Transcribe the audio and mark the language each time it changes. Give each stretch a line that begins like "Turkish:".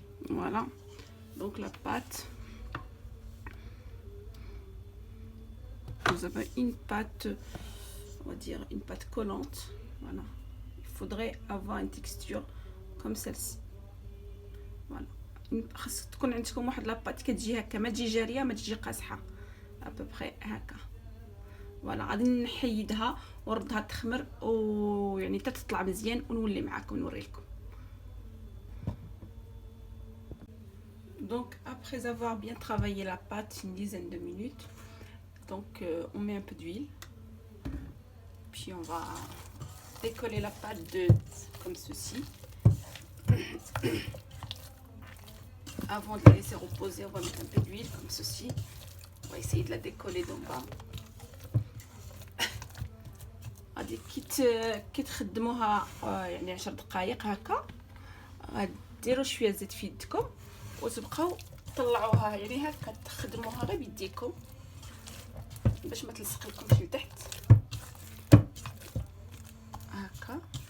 French: Voilà, donc la pâte, vous avez une pâte, on va dire une pâte collante. Voilà, il faudrait avoir une texture comme celle-ci.
Arabic: Voilà, خاص تكون عندكم واحد لاباط كتجي هكا ما تجي جاريه ما تجي قاصحه ابوبري هكا. فوالا غادي نحيدها ونردها تخمر ويعني حتى تطلع مزيان ونولي معاكم نوري لكم.
French: Donc après avoir bien travaillé la pâte une dizaine de minutes, donc on met un peu d'huile, puis on va décoller la pâte comme ceci. Avant de la laisser reposer, on va mettre un peu d'huile comme ceci. On va essayer de la décoller d'en bas.
Arabic: غادي كي تخدموها يعني 10 دقائق هكا، غديروا شويه زيت في يدكم وتبقاو طلعوها، يعني هكا تخدموها غير بيديكم باش ما تلصق لكمش لتحت هكا.